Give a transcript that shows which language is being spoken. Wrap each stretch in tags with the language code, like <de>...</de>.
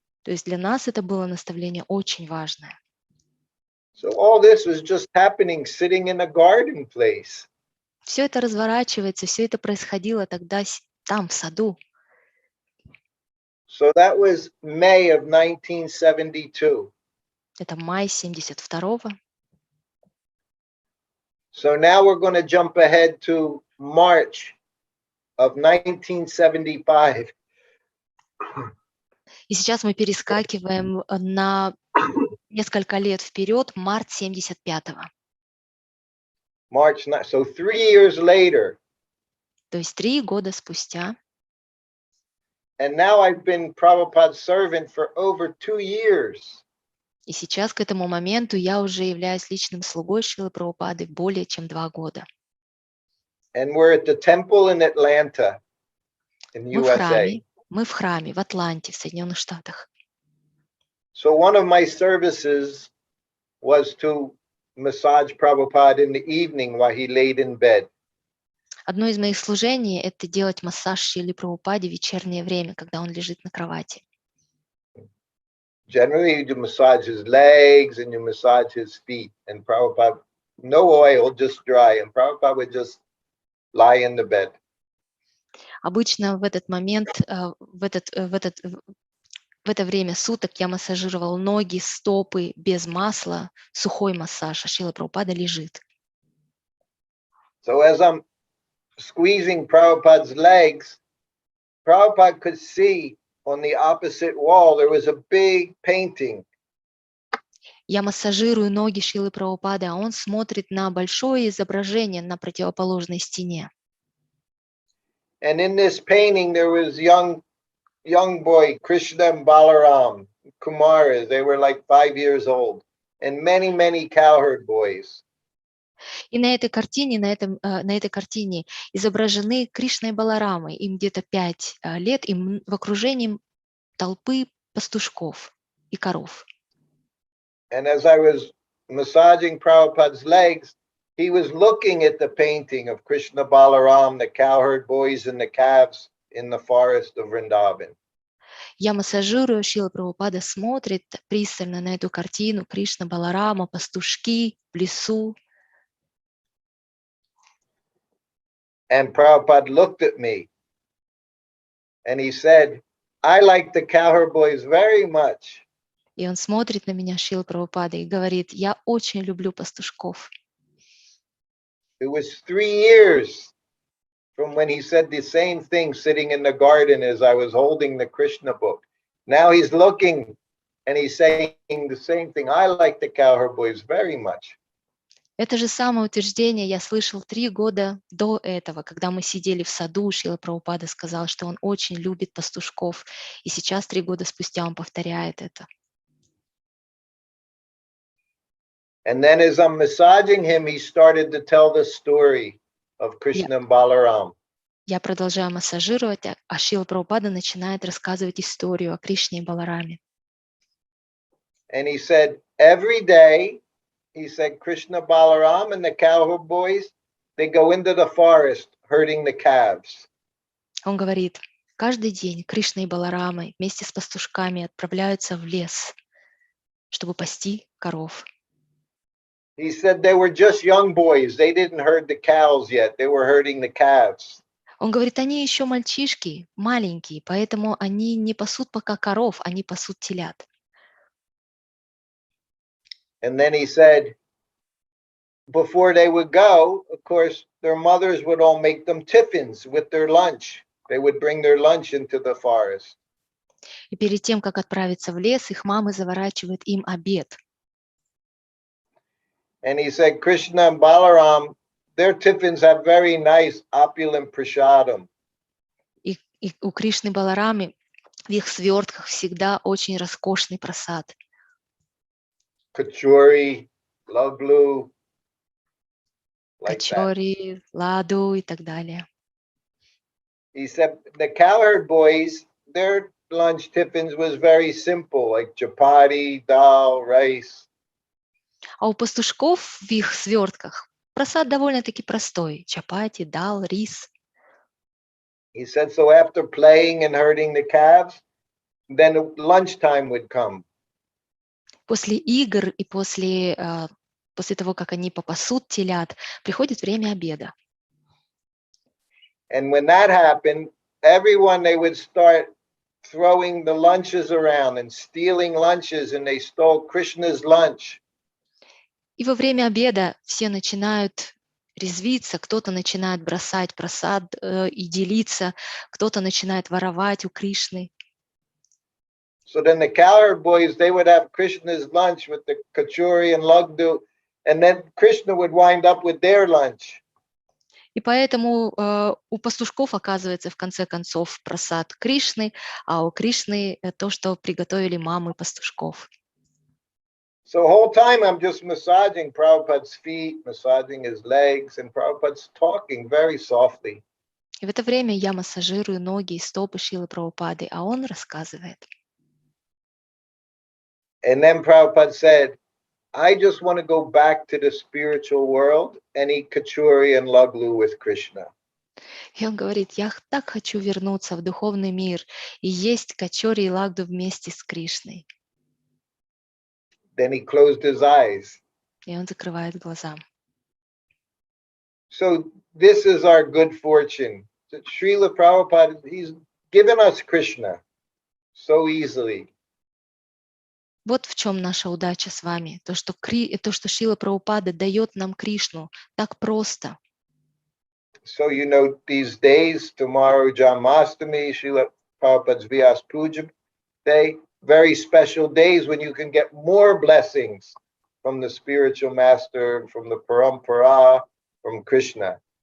<ru>То есть для нас это было наставление очень важное.</ru> <en>So all this was just happening sitting in a garden place.</en> <ru>Все это разворачивается, все это происходило тогда там, в саду.</ru> <en>So that was May of 1972.</en> <ru>Это май 72-го.</ru> <en>So now we're going to jump ahead to March of 1975.</en> <ru>И сейчас мы перескакиваем на несколько лет вперед, март 75-го.</ru> <en>So 3 years later.</en> <ru>То есть 3 года спустя.</ru> <en>And now I've been Prabhupada's servant for over 2 years.</en> <ru>И сейчас к этому моменту я уже являюсь личным слугой Шрилы Прабхупады более чем 2 года.</ru> <en>And we're at the temple in Atlanta, in USA.</en> <ru>Мы в храме в Атланте, в Соединенных Штатах.</ru> <en>So one of my services was to massage Prabhupada in the evening while he laid in bed.</en> <ru>Одно из моих служений – это делать массаж Шриле Прабхупаде в вечернее время, когда он лежит на кровати.</ru> <en>Generally, you massage his legs and you massage his feet, and Prabhupada, no oil, just dry, and Prabhupada would just lie in the bed.</en> <ru>Обычно в этот момент, в это время суток я массажировал ноги, стопы без масла, сухой массаж, а Шрила Прабхупада лежит.</ru> <en>So as I'm squeezing Prabhupada's legs, Prabhupada could see on the opposite wall there was a big painting.</en> <ru>Я массажирую ноги Шрилы Прабхупады, а он смотрит на большое изображение на противоположной стене.</ru> <en>And in this painting there was young boy Krishna and Balaram, Kumaras. They were like 5 years old, and many cowherd boys.</en> <ru>И на этой картине изображены Кришна и Баларамы, им где-то 5 лет, и в окружении толпы пастушков и коров.</ru> <en>And as I was massaging Prabhupada's legs, he was looking at the painting of Krishna Balaram, the cowherd boys and the calves in the forest of Vrindavan.</en> <ru>Я массажирую, Шрила Прабхупада смотрит пристально на эту картину Кришна Баларама, пастушки в лесу.</ru> <en>And Prabhupada looked at me and he said, I like the cowherd boys very much.</en> <ru>И он смотрит на меня, Шрила Прабхупада, и говорит, я очень люблю пастушков.</ru> <en>It was 3 years from when he said the same thing sitting in the garden as I was holding the Krishna book. Now he's looking and he's saying the same thing. I like the cowherd boys very much.</en> <ru>Это же самое утверждение я слышал 3 года до этого, когда мы сидели в саду, Шрила Прабхупада сказал, что он очень любит пастушков. И сейчас 3 года спустя он повторяет это.</ru> <en>And then as I'm massaging him, he started to tell the story of Krishna and Balaram.</en> <ru>Я продолжаю массажировать, а Шрила Прабхупада начинает рассказывать историю о Кришне и Балараме.</ru> <en>And he said, every day, he said, Krishna, Balaram, and the cowherd boys, they go into the forest herding the calves.</en> <ru>Он говорит, каждый день Кришна и Баларама вместе с пастушками отправляются в лес, чтобы пасти коров.</ru> <en>He said they were just young boys. They didn't herd the cows yet. They were herding the calves.</en> <ru>Он говорит, они еще мальчишки, маленькие, поэтому они не пасут пока коров, они пасут телят.</ru> <en>And then he said, before they would go, of course, their mothers would all make them tiffins with their lunch. They would bring their lunch into the forest.</en> <ru>И перед тем, как отправиться в лес, их мамы заворачивают им обед.</ru> <en>And he said, Krishna and Balaram, their tiffins have very nice opulent prasadam.</en> <ru>И у Кришны и Баларамы в их свертках всегда очень роскошный прасад.</ru> <en>Kachori, laglu, like that.</en> <ru>Качори, ладу и так далее.</ru> <en>He said the cowherd boys, their lunch tiffins was very simple, like chapati, dal, rice.</en> <ru>А у пастушков в их свертках прасад довольно-таки простой. Чапати, дал, рис.</ru> <en>He said, so after playing and herding the calves, then lunchtime would come.</en> <ru>После игр и после того, как они попасут телят, приходит время обеда.</ru> <en>And when that happened, everyone, they would start throwing the lunches around and stealing lunches, and they stole Krishna's lunch.</en> <ru>И во время обеда все начинают резвиться, кто-то начинает бросать прасад и делиться, кто-то начинает воровать у Кришны.</ru> <en>So then the cowherd boys, they would have Krishna's lunch with the kachori and lagdu, and then Krishna would wind up with their lunch.</en> <ru>И поэтому у пастушков оказывается в конце концов прасад Кришны, а у Кришны то, что приготовили мамы пастушков.</ru> <en>So the whole time I'm just massaging Prabhupada's feet, massaging his legs, and Prabhupada's talking very softly.</en> <ru>И в это время я массажирую ноги и стопы Шрилы Прабхупады, а он рассказывает.</ru> <en>And then Prabhupada said, I just want to go back to the spiritual world and eat kachuri and laglu with Krishna.</en> <ru>И он говорит, я так хочу вернуться в духовный мир и есть качори и лагду вместе с Кришной.</ru> <en>Then he closed his eyes.</en> <ru>И он закрывает глаза.</ru> <en>So this is our good fortune. Srila Prabhupada, he's given us Krishna so easily.</en> <ru>Вот в чем наша удача с вами. То, что Шрила Прабхупада дает нам Кришну так просто.</ru> <en>So, you know, these days, tomorrow, Janmashtami, Srila Prabhupada's Vyas Puja Day, very special days when you can get more blessings from the spiritual master, from the Parampara, from Krishna.</en>